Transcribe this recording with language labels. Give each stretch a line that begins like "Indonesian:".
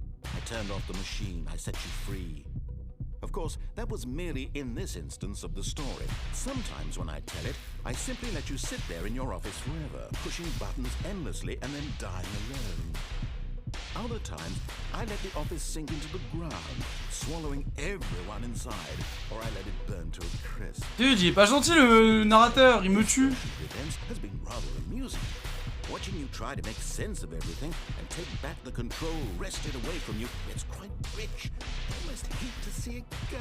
English: I turned off the machine. I set you free. Of course, that was merely in this instance of the story. Sometimes when I tell it, I simply let you sit there in your office forever, pushing buttons endlessly and then dying alone. Other times, I let the office sink into the ground, swallowing everyone inside, or I let it burn to a crisp.
French: Dude, il est pas gentil le narrateur, il me tue.
English: Has been rather amusing. Watching you try to make sense of everything and take back the control wrested away from you, it's quite rich. I almost hate to see it go.